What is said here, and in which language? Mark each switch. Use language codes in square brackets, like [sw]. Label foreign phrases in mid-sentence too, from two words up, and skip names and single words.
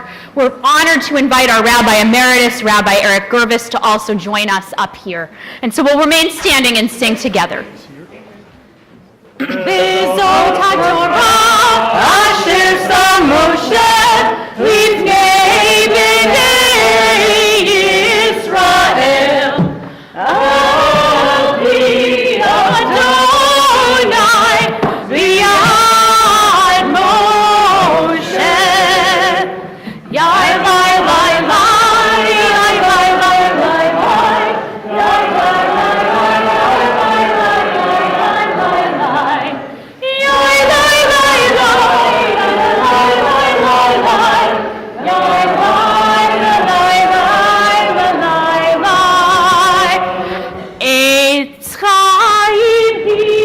[en] We're honored to invite our Rabbi Emeritus, Rabbi Eric Gervis, to also join us up here. And so we'll remain standing and sing together. [he] וזאת התורה אשר שם משה לפני בני ישראל על פי ה' ביד משה Yai Lai Lai Lai Yai Lai Lai Lai Lai Yai Lai Lai Lai Lai Lai Yai Lai Lai Lai Lai Lai Lai Yai Lai Lai Lai Lai עץ חיים היא